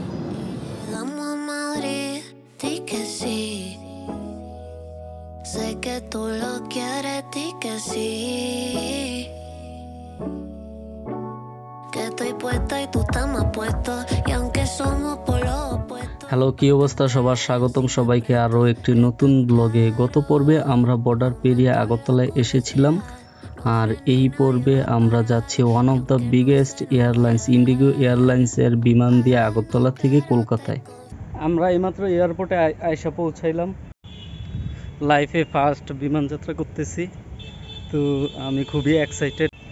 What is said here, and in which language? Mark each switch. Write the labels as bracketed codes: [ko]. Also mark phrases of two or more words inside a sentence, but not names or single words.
[es] Llegamos a Madrid, di que sí. Sé que tú lo quieres, di que sí. Que estoy puesta y tú estás más puesto. Y aunque somos por los opuestos. [bn] হ্যালো, কি অবস্থা সবার? স্বাগতম সবাইকে আরও একটি নতুন ব্লগে। গত পর্বে আমরা বর্ডার পেরিয়ে আগরতলায় এসেছিলাম, আর এই পর্বে আমরা যাচ্ছি [en] one of the biggest airlines Indigo airlines [bn] বিমান দিয়ে আগরতলা থেকে কলকাতায়। আমরা এইমাত্র এয়ারপোর্টে আইসা পৌঁছাইলাম। লাইফে ফার্স্ট বিমান যাত্রা করতেছি, তো আমি খুবই এক্সাইটেড।